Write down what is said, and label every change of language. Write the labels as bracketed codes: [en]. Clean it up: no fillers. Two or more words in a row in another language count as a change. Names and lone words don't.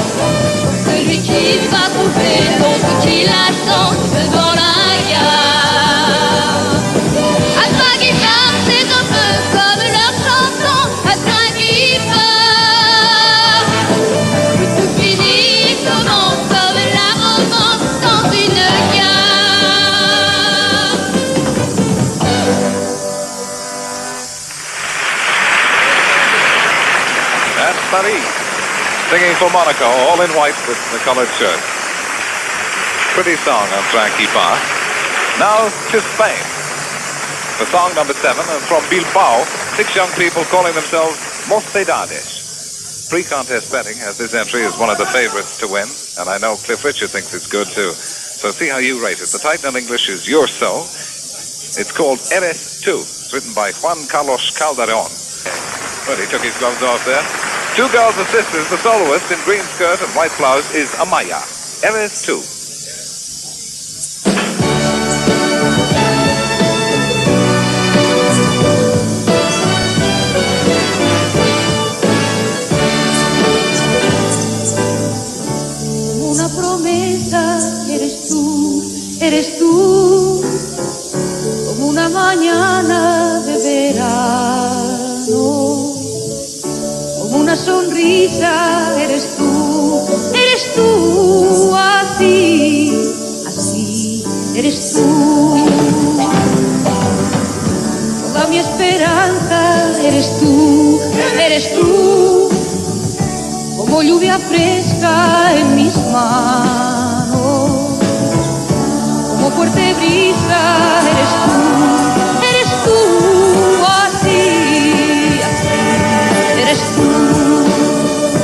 [fr] Celui qui va trouver l'autre qui l'attend devant la gare. Un train qui part, c'est un peu comme leur chanson, un train qui part. Où tout finit, commence comme la romance dans une gare. [en] That's Paris, singing for Monaco, all in white with the colored shirt. Pretty song on Train qui part. Now to Spain. For song number 7, and from Bilbao, 6 young people calling themselves Mocedades. Pre-contest betting has this entry as one of the favorites to win, and I know Cliff Richard thinks it's good too. So see how you rate it. The title in English is Your Soul. It's called Eres 2. It's written by Juan Carlos Calderon. Well, he took his gloves off there. 2 girls and sisters. The soloist in green skirt and white blouse is Amaya. Eres 2. [es] Una promesa, eres tú, como una mañana de verano, como una sonrisa, eres tú, así, así, eres tú. Toda mi esperanza, eres tú, como lluvia fresca en mis manos, como fuerte brisa, eres tú, así, así, eres tú.